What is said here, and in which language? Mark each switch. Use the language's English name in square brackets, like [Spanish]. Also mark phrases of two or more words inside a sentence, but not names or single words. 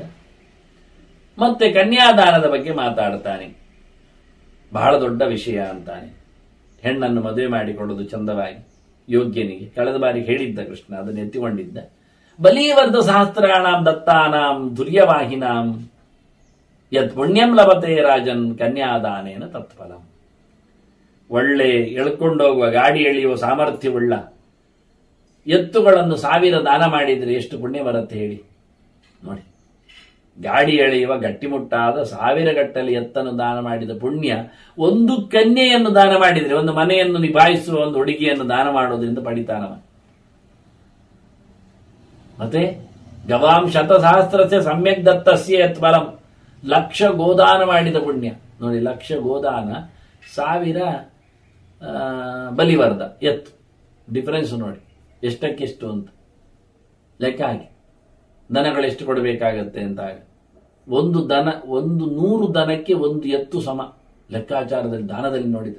[Kannada] ಮತ್ತೆ ಕನ್ಯಾದಾನದ ಬಗ್ಗೆ ಮಾತಾಡ್ತಾನೆ. ಬಹಳ ದೊಡ್ಡ ವಿಷಯ ಅಂತಾನೆ. ಹೆಣ್ಣನ್ನು ಮದುವೆ ಮಾಡಿಕೊಳ್ಳೋದು ಚಂದವಾಗಿ ಯೋಗ್ಯನಿಗೆ. ಕಳೆದ ಬಾರಿ ಹೇಳಿದ್ದ ಕೃಷ್ಣ, ಅದನ್ನು ಎತ್ತಿಕೊಂಡಿದ್ದ. [Sanskrit] ಬಲೀವರ್ಧ ಸಹಸ್ರಾಣಾಂ ದತ್ತಾನಾಂ ದುರ್ಯವಾಹಿನಾಂ ಯತ್ ಪುಣ್ಯಂ ಲಭತೆ ರಾಜನ್ ಕನ್ಯಾದಾನೇನ ತತ್ಫಲಂ. [Kannada] ಒಳ್ಳೆ ಎಳ್ಕೊಂಡೋಗುವ ಗಾಡಿ ಎಳೆಯುವ ಸಾಮರ್ಥ್ಯವುಳ್ಳ ಎತ್ತುಗಳನ್ನು 1000 ದಾನ ಮಾಡಿದರೆ ಎಷ್ಟು ಪುಣ್ಯ ಬರುತ್ತೆ ಹೇಳಿ ನೋಡಿ. ಗಾಡಿ ಎಳೆಯುವ ಗಟ್ಟಿಮುಟ್ಟಾದ 1000 ಗಟ್ಟಲೆ ಎತ್ತನ್ನು ದಾನ ಮಾಡಿದ ಪುಣ್ಯ ಒಂದು ಕನ್ಯೆಯನ್ನು ದಾನ ಮಾಡಿದರೆ, ಒಂದು ಮನೆಯನ್ನು ನಿಭಾಯಿಸುವ ಒಂದು ಹುಡುಗಿಯನ್ನು ದಾನ ಮಾಡೋದ್ರಿಂದ ಪಡಿತಾನವ. [Sanskrit] ಮತ್ತೆ ಗವಾಂ 100,000 ಸಮ್ಯಕ್ ದತ್ತಸ್ಯ ಯತ್ ಫಲಂ. [Kannada] 1,00,000 ಗೋದಾನ ಮಾಡಿದ ಪುಣ್ಯ ನೋಡಿ. 1,00,000 ಗೋದಾನ, 1000 ಬಲಿವರ್ಧ ಎತ್ತು. ಡಿಫರೆನ್ಸ್ ನೋಡಿ ಎಷ್ಟಕ್ಕೆಷ್ಟು ಅಂತ ಲೆಕ್ಕ ಹಾಕಿ. ದನಗಳೆಷ್ಟು ಕೊಡಬೇಕಾಗತ್ತೆ ಅಂತ. ಒಂದು 100 ದನಕ್ಕೆ 1 ಎತ್ತು ಸಮ ಲೆಕ್ಕಾಚಾರದಲ್ಲಿ ದಾನದಲ್ಲಿ ನೋಡಿದ್ರೆ.